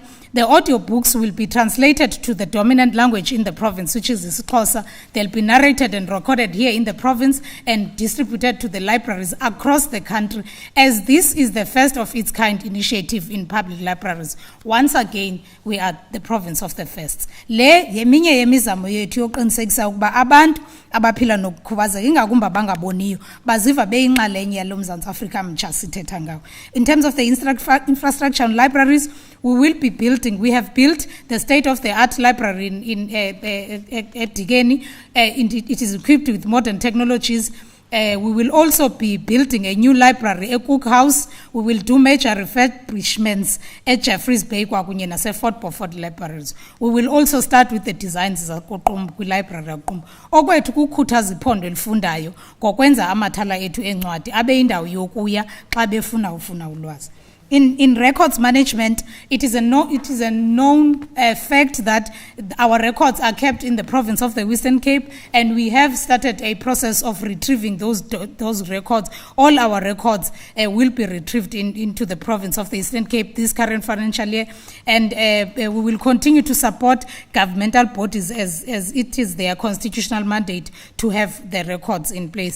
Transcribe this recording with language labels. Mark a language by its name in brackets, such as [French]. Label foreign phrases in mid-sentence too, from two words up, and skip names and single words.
[English] The audiobooks will be translated to the dominant language in the province, which is isiXhosa. They'll be narrated and recorded here in the province and distributed to the libraries across the country, as this is the first of its kind initiative in public libraries. Once again, we are the province of the firsts. [Xhosa] Le yeminye yemizamo yethu yoqinisekisa ukuba abantu abaphila nokukhubazeka ingakumbi abangaboniyo baziva beyinxalenye yalo Mzantsi Afrika mtsha sithetha ngawo. [English] In terms of the infrastructure and libraries, we have built the state-of-the-art library at Digeni. It is equipped with modern technologies. We will also be building a new library at Cook House. We will do major refurbishments at Jeffreys Bay [Xhosa] kwakunye nase [English] Fort Beaufort libraries. We will also start with the designs [Xhosa] zakuqumbu kwi-library yaqumbu. Okwethu kukhuthaza iphondo elifundayo ngokwenza amathala ethu encwadi abe indawo yokuya xa befuna ufuna ulwazi. [English] In records management, it is a known fact that our records are kept in the province of the Western Cape, and we have started a process of retrieving those records. All our records will be retrieved into the province of the Eastern Cape this current financial year, and we will continue to support governmental bodies as it is their constitutional mandate to have the records in place.